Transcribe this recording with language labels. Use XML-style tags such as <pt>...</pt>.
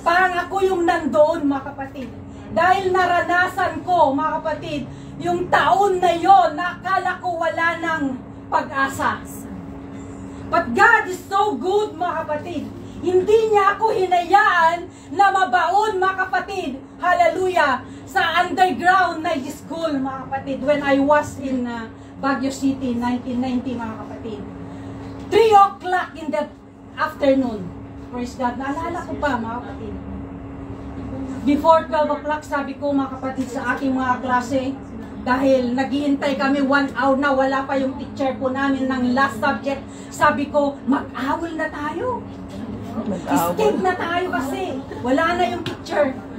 <tl>Parang ako yung nandoon, mga kapatid. Dahil naranasan ko, mga kapatid, yung taon na yon, nakala ko wala ng pag-asa.</tl> <en>But God is so good,</en> <tl>mga kapatid. Hindi niya ako hinayaan na mabaon, mga kapatid. Hallelujah. Sa underground night school, mga kapatid.</tl> <en>When I was in Baguio City, 1990,</en> <tl>mga kapatid.</tl> <en>3 o'clock in the afternoon. Praise God.</en> <tl>Naalala ko pa, mga kapatid. Before 12 o'clock, sabi ko, mga kapatid, sa aking mga klase, dahil naghihintay kami 1 hour na, wala pa yung teacher po namin ng last subject. Sabi ko, mag-awol na tayo. Escape na tayo kasi wala na yung teacher.</tl>